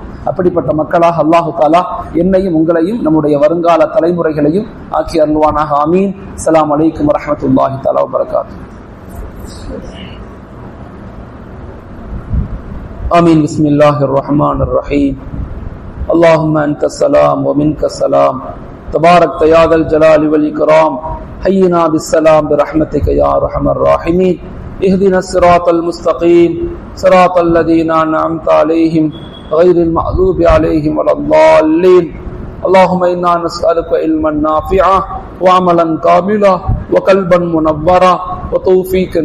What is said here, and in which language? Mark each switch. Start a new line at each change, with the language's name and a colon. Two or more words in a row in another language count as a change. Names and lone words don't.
Tamil: அப்படிப்பட்ட மக்களாக
Arabic: الله تعالى
Tamil: என்னையும் உங்களையும் நம்முடைய வருங்கால தலைமுறைகளையும் ஆக்கி அருள்வானாக. ஆமீன்.
Arabic: السلام عليكم ورحمة الله تعالى وبركاته. ஆமீன். بسم الله الرحمن الرحيم. اللهم أنت السلام ومنك السلام تبارك يا ذا الجلال والإكرام حينا بالسلام برحمتك يا أرحم الراحمين اهدنا الصراط المستقيم صراط الذين أنعمت عليهم غير المغضوب عليهم ولا الضالين اللهم إنا نسألك علما نافعا وعملا كاملا وقلبا منورا وتوفيقا